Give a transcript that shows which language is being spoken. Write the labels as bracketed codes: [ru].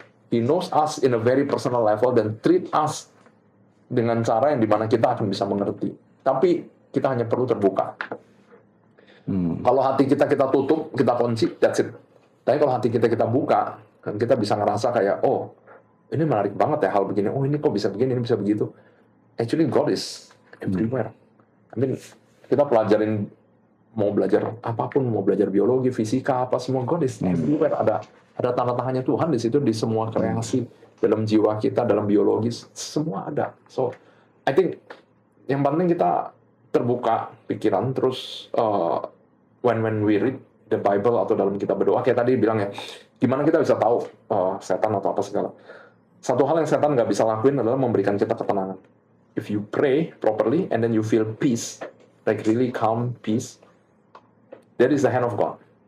[en] He knows us in a very personal level [id] dan [en] treat us [id] dengan cara yang dimana kita akan bisa mengerti. Tapi kita hanya perlu terbuka. Kalau hati kita tutup, kita kunci, [en] that's it. [id] Tapi kalau hati kita buka, kan kita bisa ngerasa kayak, oh, ini menarik banget ya hal begini. Oh, ini kok bisa begini, ini bisa begitu. [en] Actually, God is everywhere. I mean, [id] kita pelajarin, mau belajar apapun, mau belajar biologi, fisika, apa semua, [en] God is everywhere. [id] Ada tanda tangannya Tuhan di situ, di semua kreasi, dalam jiwa kita, dalam biologis, semua ada. [en] So, I think [id] yang penting kita terbuka pikiran, terus [en] when we read the Bible [id] atau dalam kita berdoa, kayak tadi bilang ya, gimana kita bisa tahu setan atau apa segala. Satu hal yang setan nggak bisa lakuin adalah memberikan kita ketenangan. [en] If you pray properly and then you feel peace, like really calm peace, that is the hand of God.